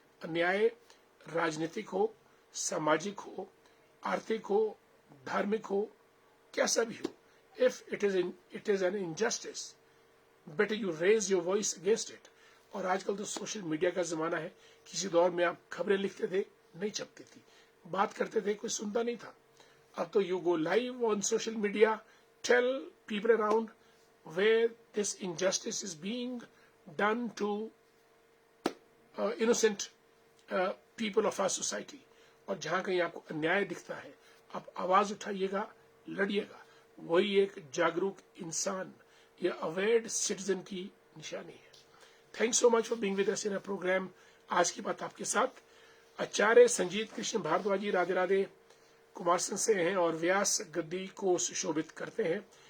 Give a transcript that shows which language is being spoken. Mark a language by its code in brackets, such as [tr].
[hi] अन्याय राजनीतिक हो, सामाजिक हो, आर्थिक हो, धार्मिक हो, कैसा भी हो, [en] If it is an injustice, better you raise your voice against it. [hi] और आजकल तो सोशल मीडिया का जमाना है। किसी दौर में आप खबरें लिखते थे, नहीं छपती थी, बात करते थे, कोई सुनता नहीं था। अब तो [en] You go live on social media, tell people around where this injustice is being done to innocent people of our society. [hi] और जहां कहीं आपको अन्याय दिखता है, आप आवाज उठाइएगा, लड़िएगा। वही एक जागरूक इंसान या अवेयर्ड सिटीजन की निशानी है। [en] Thanks so much for being with us in a program. [hi] आज की बात आपके साथ आचार्य संजीत कृष्ण भारद्वाज जी, राधे राधे, कुमारसं से हैं और व्यास गद्दी को सुशोभित करते हैं।